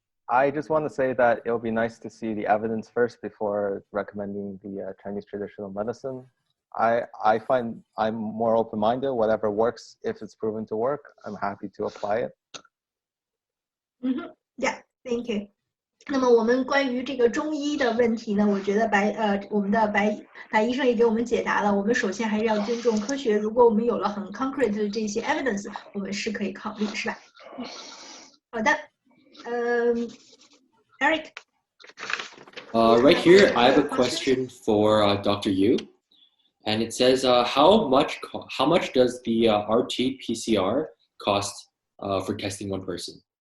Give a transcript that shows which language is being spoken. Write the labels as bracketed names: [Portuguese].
[English] I just want to say that it'll be nice to see the evidence first before recommending the Chinese traditional medicine. I find I'm more open-minded. Whatever works, if it's proven to work, I'm happy to apply it. Yeah, thank you. [Chinese] 那么我们关于这个中医的问题呢，我觉得我们的白医生也给我们解答了。我们首先还是要尊重科学，如果我们有了很 concrete 的这些 evidence， 我们是可以考虑，是吧？好的，Eric. [English] Right here, I have a question for Dr. Yu, and it says, how much does the RT-PCR cost for testing one person?